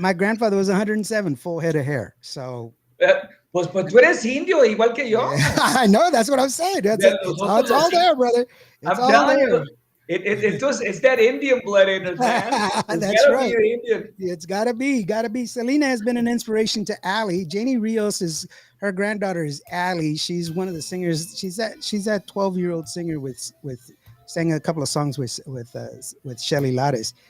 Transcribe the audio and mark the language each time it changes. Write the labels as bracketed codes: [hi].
[en] My grandfather was 107, full head of hair. So. [es] Pues tú eres indio, igual que yo. [en] I know, that's what I'm saying. It's all there, brother. It's I'm telling you, it's that Indian blood in us, man. That's right. It's gotta be. Selena has been an inspiration to Allie. Janie Rios her granddaughter is Allie. She's one of the singers. She's that 12-year-old singer with sang a couple of songs with Shelly Lares.